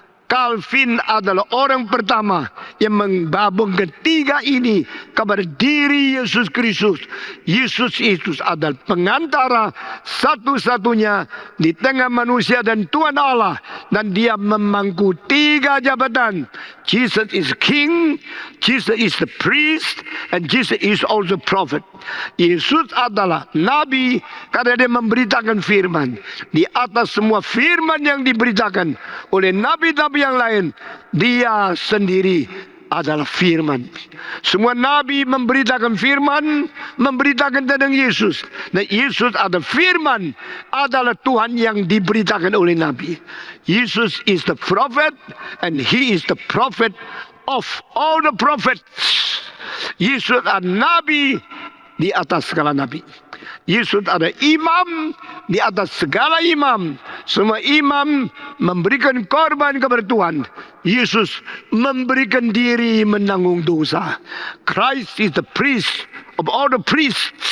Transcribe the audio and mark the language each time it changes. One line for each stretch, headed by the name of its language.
Indonesian: Calvin adalah orang pertama yang menggabung ketiga ini kepada diri Yesus Kristus. Yesus adalah pengantara satu-satunya di tengah manusia dan Tuhan Allah. Dan dia memangku 3 jabatan.
English: Jesus is king, Jesus is the priest, and Jesus is also prophet.
Indonesian: Yesus adalah nabi karena dia memberitakan firman. Di atas semua firman yang diberitakan oleh nabi-nabi yang lain, dia sendiri adalah firman. Semua nabi memberitakan firman, memberitakan tentang Yesus. Dan Yesus adalah firman, adalah Tuhan yang diberitakan oleh nabi.
English: Yesus is the prophet, and he is the prophet of all the prophets.
Indonesian: Yesus adalah nabi di atas segala nabi. Yesus ada imam di atas segala imam. Semua imam memberikan korban kepada Tuhan. Yesus memberikan diri menanggung dosa.
English: Christ is the priest of all the priests.